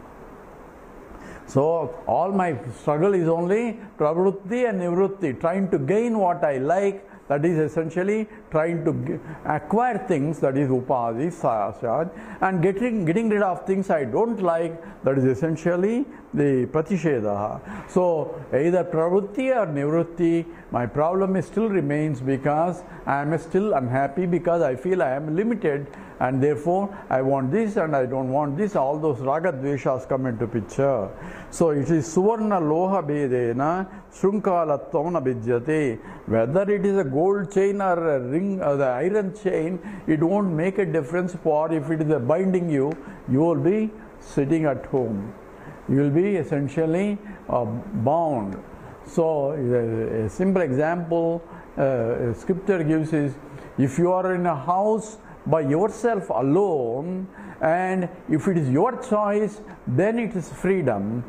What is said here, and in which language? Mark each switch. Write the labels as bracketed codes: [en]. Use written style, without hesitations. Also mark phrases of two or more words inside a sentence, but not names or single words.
[en] So all my struggle is only pravrutti and nivrutti, trying to gain what I like, that is essentially trying to acquire things, that is upadhi, sasad, and getting rid of things I don't like, that is essentially the pratisheda. So either pravrutti or nivrutti, my problem still remains because I am still unhappy because I feel I am limited. And therefore, I want this and I don't want this. All those [sa] राग द्वेषाः [en] come into picture. So it is [sa] सुवर्ण लोह भेदेन शृङ्खलत्वम् अभिद्यते. [en] Whether it is a gold chain or a ring or the iron chain, it won't make a difference. For if it is binding you, you will be sitting at home. You will be essentially bound. So a simple example scripture gives is, if you are in a house by yourself alone, and if it is your choice, then it is freedom.